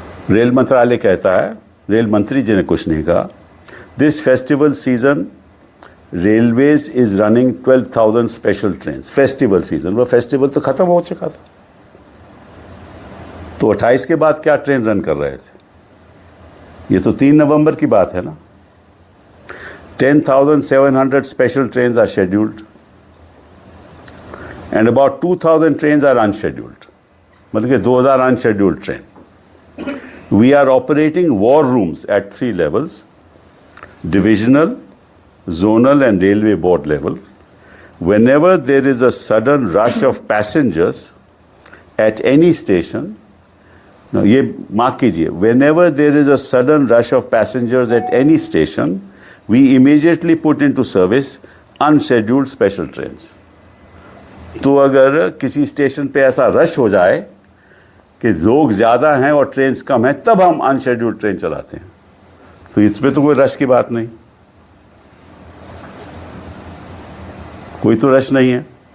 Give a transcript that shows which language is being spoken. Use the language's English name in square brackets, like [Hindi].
[Hindi] Rail मंत्रालय कहता है, रेल मंत्री जी ने कुछ नहीं कहा, [English] This festival season railways is running 12,000 special train. [Hindi] Festival season, वो फेस्टिवल तो खत्म हो चुका था, तो 28 के बाद क्या ट्रेन रन कर रहे थे? ये तो 3 नवंबर की बात है ना। [English] 10,700 special trains are scheduled and about 2,000 trains are unscheduled. [Hindi] मतलब कि 2,000 unscheduled train. [English] We are operating war rooms at 3 levels: divisional, zonal and railway board level. Whenever there is a sudden rush of passengers at any station, now [Hindi] ये mark कीजिए, [English] whenever there is a sudden rush of passengers at any station, we immediately put into service unscheduled special trains. [Hindi] तो अगर किसी station पे ऐसा rush हो जाए कि लोग ज़्यादा हैं और ट्रेन्स कम हैं, तब हम अनशेड्यूल्ड ट्रेन चलाते हैं। तो इसमें तो कोई रश की बात नहीं, कोई तो रश नहीं है।